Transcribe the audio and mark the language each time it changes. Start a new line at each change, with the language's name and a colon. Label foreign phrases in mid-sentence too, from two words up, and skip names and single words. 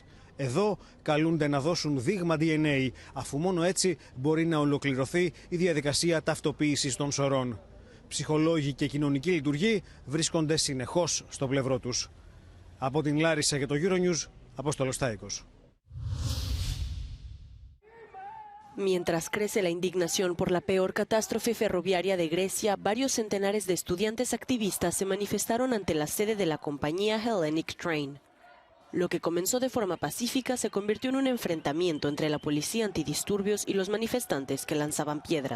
Greek: Εδώ καλούνται να δώσουν δείγμα DNA, αφού μόνο έτσι μπορεί να ολοκληρωθεί η διαδικασία ταυτοποίησης των σωρών. Ψυχολόγοι και κοινωνικοί λειτουργοί βρίσκονται συνεχώς στο πλευρό τους. Από την Λάρισα για το Euronews, Απόστολος Τάικος.
Spanish: Mientras crece la indignación por la peor catástrofe ferroviaria de Grecia, varios centenares de estudiantes activistas se manifestaron ante la sede de la compañía Hellenic Train. Lo que comenzó de forma pacífica se convirtió en un enfrentamiento entre la policía antidisturbios y los manifestantes que lanzaban piedras.